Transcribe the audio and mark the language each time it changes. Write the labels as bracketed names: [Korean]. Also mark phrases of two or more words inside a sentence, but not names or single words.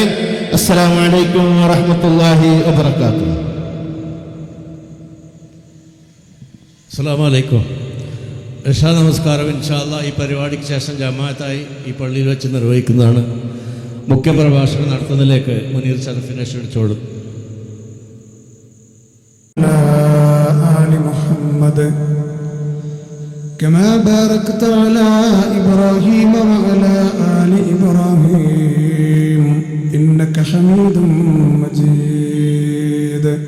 [Arabic] السلام عليكم ورحمة الله وبركاته. السلام عليكم. [Malayalam] ഇശാ നമസ്കാരം [Arabic] إن شاء الله [Malayalam] ഈ പരിപാടിക്ക് ശേഷം ജമാഅത്തായി ഈ പള്ളിയിൽ വെച്ച് നിർവഹിക്കുന്നതാണ്. മുഖ്യപ്രഭാഷണം നടത്തുന്നതിലേക്ക് മുനീർ ഷറഫിനെ ക്ഷണിച്ചോളും. [Arabic] كما باركت على إبراهيم وعلى آل إبراهيم إنك حميد مجيد.